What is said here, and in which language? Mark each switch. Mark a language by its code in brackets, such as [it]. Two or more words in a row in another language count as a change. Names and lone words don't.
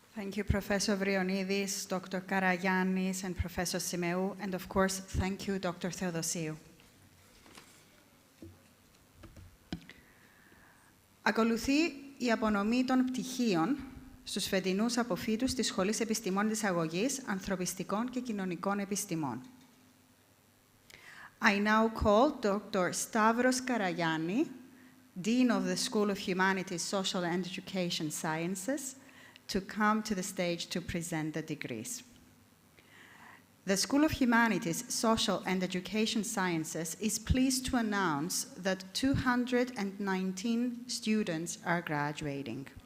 [en] Thank you, Professor Vrionidis, Dr. Karagiannis, and Professor Simeu, and of course, thank you, Dr. Theodosiou. [el] Ακολουθεί η απονομή των πτυχίων στους φετινούς αποφύτους της Σχολής Επιστημών της Αγωγής, Ανθρωπιστικών και Κοινωνικών Επιστημών. [en] I now call Dr. Stavros Karagianni, Dean of the School of Humanities, Social and Education Sciences, to come to the stage to present the degrees. The School of Humanities, Social and Education Sciences is pleased to announce that 219 students are graduating.